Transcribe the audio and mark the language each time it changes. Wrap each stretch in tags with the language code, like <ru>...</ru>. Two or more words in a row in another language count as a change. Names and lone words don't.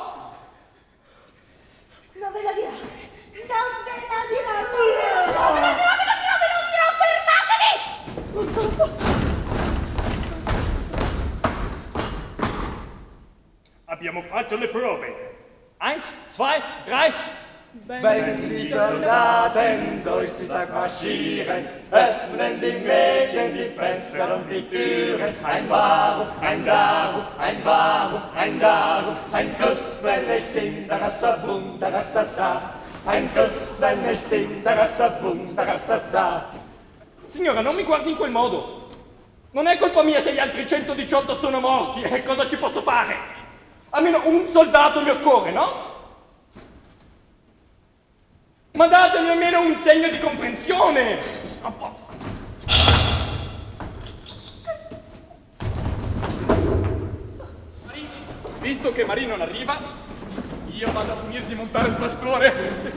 <it>Non ve la dirò! Non ve la dirò! Non ve la dirò! Fermatevi! Abbiamo fatto le prove. 1, 2, 3.</it> <de>Wenn die Soldaten durch die Stadt marschieren, öffnen die Mädchen die Fenster und die Türen. Ein Warum, ein Darum, ein Warum, ein Darum, ein Kuss, wenn es stimmt, da rassa bum, da rassa sa. Ein Kuss, wenn es stimmt, da rassa bum, da rassa sa.</de> <it>Signora, non mi guardi in quel modo. Non è colpa mia se gli altri 118 sono morti. E cosa ci posso fare? Almeno un soldato mi occorre, no? Ma datemi almeno un segno di comprensione! Visto che Marie non arriva, io vado a finire di montare il pastore.</it>